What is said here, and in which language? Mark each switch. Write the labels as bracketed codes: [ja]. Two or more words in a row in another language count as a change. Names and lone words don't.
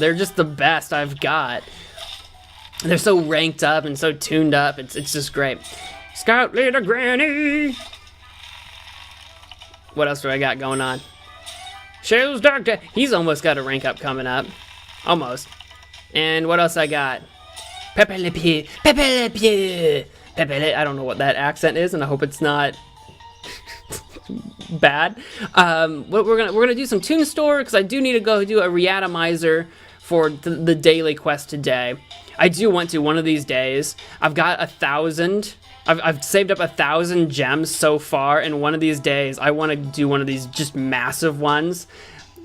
[en] They're just the best I've got. They're so ranked up and so tuned up. It's just great. Scout Leader Granny. What else do I got going on? Shell's Doctor. He's almost got a rank up coming up. Almost. And what else I got? Pepe Le Pew. Pepe Le Pew. Pepe Le. I don't know what that accent is, and I hope it's not bad. We're gonna do some Tune Store because I do need to go do a reatomizer for the daily quest today. I do want to one of these days. I've got 1,000. I've saved up 1,000 gems so far, and one of these days I want to do one of these just massive ones.